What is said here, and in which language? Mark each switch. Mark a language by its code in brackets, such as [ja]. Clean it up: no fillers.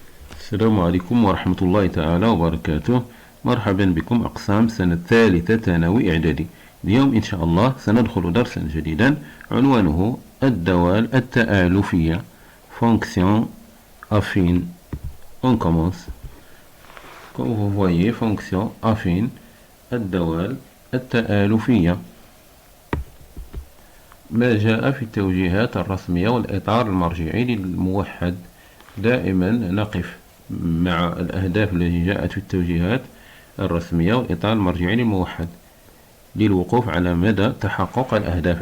[ar] السلام عليكم ورحمة الله تعالى وبركاته. مرحبا بكم أقسام سنة ثالثة ثانوي إعدادي. اليوم إن شاء الله سندخل درسا جديدا عنوانه الدوال التآلفية Fonction affine. [fr] On commence. Comme vous voyez, fonction affine الدوال التآلفية. [ar] ما جاء في التوجيهات الرسمية والإطار المرجعي للموحد. دائما نقف مع الأهداف التي جاءت في التوجيهات الرسمية والإطار المرجعي للموحد للوقوف على مدى تحقق الأهداف.